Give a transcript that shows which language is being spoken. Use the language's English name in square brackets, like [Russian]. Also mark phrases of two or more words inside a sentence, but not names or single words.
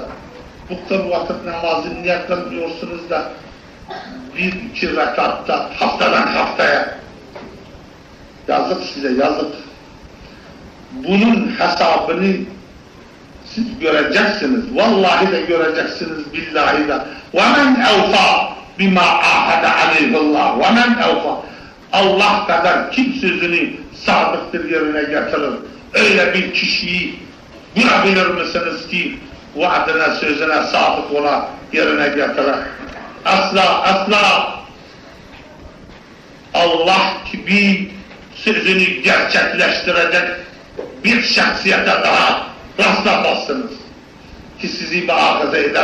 [Turkish] Bu 40 vakit namazı niye kılmıyorsunuz da 1-2 rekatta haftadan haftaya? Yazık size, yazık. Bunun hesabını siz göreceksiniz. Vallahi de göreceksiniz, billahi de. [Arabic] وَمَنْ اَوْفَى بِمَا عَهَدَ عَلَيْهِ اللّٰهِ وَمَنْ اَوْفَى [Turkish] Allah kadar kim sözünü sadıktır yerine getirir. Öyle bir kişiyi bulabilir misiniz ki vaadine, sözüne sadık ola yerine getirir? Asla Allah gibi sözünü gerçekleştirecek bir şahsiyete daha rastlamazsınız ki sizi muhafaza eder.